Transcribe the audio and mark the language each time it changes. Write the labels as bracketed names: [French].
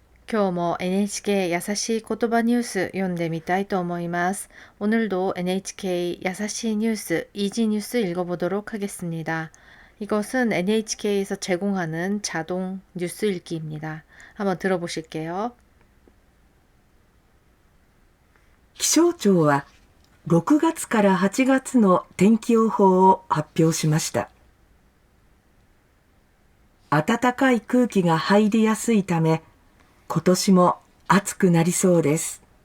[Japanese] 今日も NHK 優しい言葉ニュース読んでみたいと思います. [Korean] 오늘도 NHK 야사시 뉴스, 이지 뉴스 읽어보도록 하겠습니다. 이것은 NHK에서 제공하는 자동 뉴스 읽기입니다. 한번 들어보실게요. [Japanese] 気象庁は6月から8月の天気予報を発表しました。暖かい空気が入りやすいため、今年も暑くなりそうです。